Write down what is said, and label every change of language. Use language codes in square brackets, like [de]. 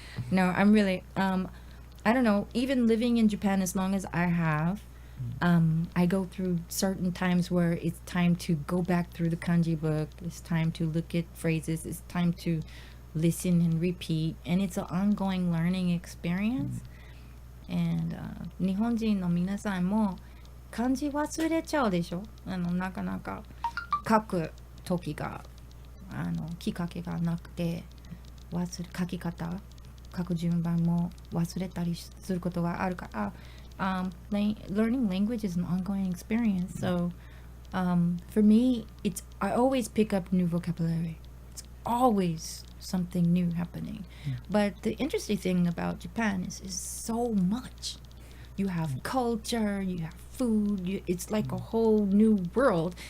[en] No, I'm really I don't know, even living in Japan as long as I have, I go through certain times where it's time to go back through the kanji book, it's time to look at phrases, it's time to listen and repeat, and it's an ongoing learning experience. [ja] And 日本人の皆さんも漢字忘れちゃうでしょ。なかなか書く時がきっかけがなくて書き方書く順番も忘れたりすることがあるから、 [en] learning language is an ongoing experience. So for me, I always pick up new vocabulary. It's always something new happening. But the interesting thing about Japan is so much. You have culture, you have food. It's like a whole new world.